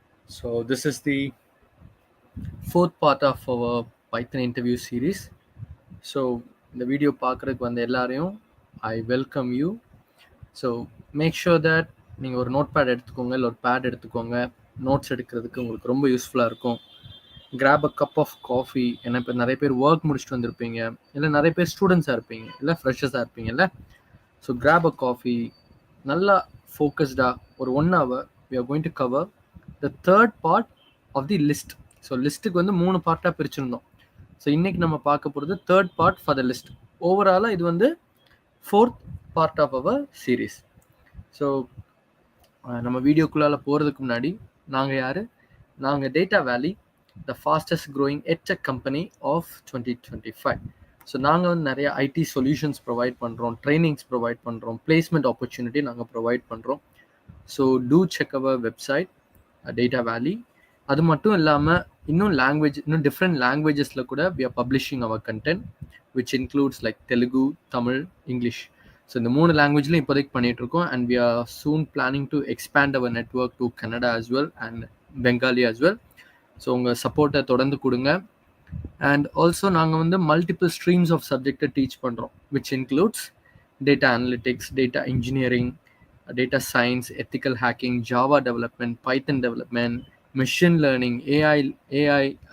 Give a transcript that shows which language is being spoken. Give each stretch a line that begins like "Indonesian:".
English: So, this is the fourth part of our Python interview series.
Tamil: So, இந்த video பார்க்குறதுக்கு வந்த எல்லாரையும்
English: I welcome you. So make sure that
Tamil: நீங்கள் ஒரு note pad எடுத்துக்கோங்க, இல்லை ஒரு பேட் எடுத்துக்கோங்க. நோட்ஸ் எடுக்கிறதுக்கு உங்களுக்கு ரொம்ப யூஸ்ஃபுல்லாக இருக்கும்.
English: Grab a cup of coffee.
Tamil: ஏன்னா இப்போ நிறைய பேர் ஒர்க் முடிச்சுட்டு வந்திருப்பீங்க, இல்லை நிறைய பேர் ஸ்டூடெண்ட்ஸாக இருப்பீங்க, இல்லை ஃப்ரெஷர்ஸாக இருப்பீங்கல்ல.
English: so grab a coffee,
Tamil: நல்லா ஃபோக்கஸ்டாக ஒரு
English: 1 hour we are going to cover the third part of the list.
Tamil: So லிஸ்ட்டுக்கு வந்து 3 பார்ட்டாக பிரிச்சிருந்தோம். ஸோ இன்னைக்கு நம்ம பார்க்க போகிறது
English: Third part for the list.
Tamil: ஓவராலாக இது வந்து
English: Fourth part of our series.
Tamil: So நம்ம வீடியோக்குள்ளால போகிறதுக்கு முன்னாடி நாங்கள் யார்? நாங்கள்
English: Data Valley, the fastest growing edtech company of 2025.
Tamil: So நாங்கள் வந்து நிறைய ஐடி சொல்யூஷன்ஸ் ப்ரொவைட் பண்ணுறோம், ட்ரைனிங்ஸ் ப்ரொவைட் பண்ணுறோம், பிளேஸ்மெண்ட் ஆப்பர்ச்சுனிட்டி நாங்கள் ப்ரொவைட் பண்ணுறோம்.
English: So do check our website Data Valley.
Tamil: அது மட்டும் இல்லாமல் இன்னும் டிஃப்ரெண்ட் லாங்குவேஜஸில் கூட
English: we are publishing our content which includes like Telugu, Tamil, English.
Tamil: So இந்த 3 லாங்குவேஜ்லையும் இப்போதைக்கு பண்ணிகிட்டு இருக்கோம்.
English: And we are soon planning to expand our network to Kannada as well and Bengali as well. So
Tamil: உங்கள் சப்போர்ட்டை தொடர்ந்து கொடுங்க.
English: and also
Tamil: நாங்கள் வந்து
English: Multiple streams of சப்ஜெக்டை teach பண்ணுறோம், which includes data analytics, data engineering, data science, ethical hacking, Java development, Python development, machine learning, AI.